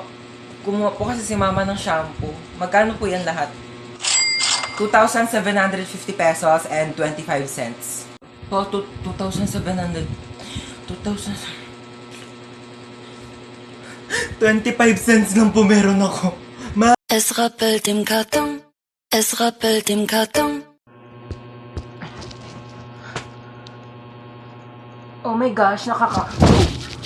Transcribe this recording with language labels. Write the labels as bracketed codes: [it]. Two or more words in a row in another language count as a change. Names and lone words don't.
[tl] Kumuha po kasi si mama ng shampoo. Magkano po yan lahat? 2,750 [en] pesos and 25 cents. [tl] Po, 2,700. 25 cents lang po meron ako. Ma. [de] Es rappelt im Karton, es rappelt im Karton. [en] Oh my gosh,